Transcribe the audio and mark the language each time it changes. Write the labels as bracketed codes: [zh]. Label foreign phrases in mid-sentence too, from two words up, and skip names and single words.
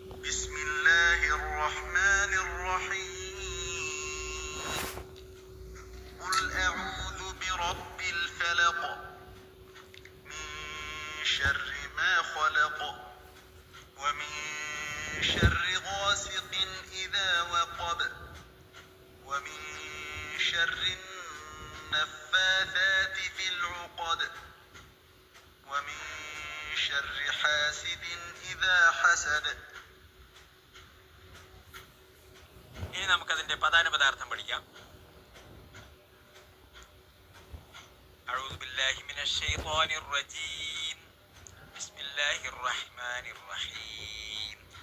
[ar] بسم الله الرحمن الرحيم قل أعوذ برب الفلق من شر ما خلق ومن شر غاسق إذا وقب ومن شر النفاثات في العقد ومن شر حاسد إذا حسد. [ml] ഇനി നമുക്കതിന്റെ പദാനുപദാർത്ഥം പഠിക്കാം. [ar] أعوذ بالله من الشيطان الرجيم. بسم الله الرحمن الرحيم.